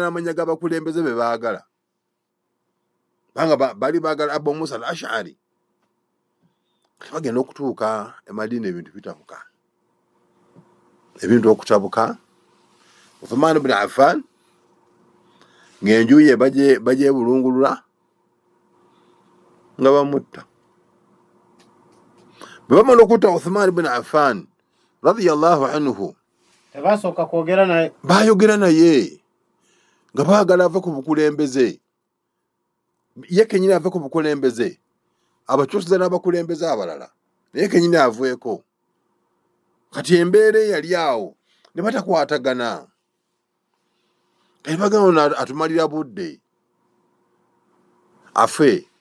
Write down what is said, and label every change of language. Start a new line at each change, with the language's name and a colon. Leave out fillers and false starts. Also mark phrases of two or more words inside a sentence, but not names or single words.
Ganda: n'amanya g'abakulembeze be baagala banga bali baagala Abu Musa al-Ash'ari bagenda okutuuka Madina ebintu bitabuka ebintu okutabuka Uthman ibn Affan ng'enju ye bagyebulungulula nga bamutta bwe bamala okutta Uthman ibn Affan
Arabic: رضي الله عنه
Ganda: tebasooka kwogera naye baayogera naye nga baagala ave ku bukulembeze ye kenyini ave ku bukulembeze abakyusiza n'abakulembeze abalala naye kenyini aveeko kati embeera eyali awo ne batakwatagana kati bagamba atumalira budde afe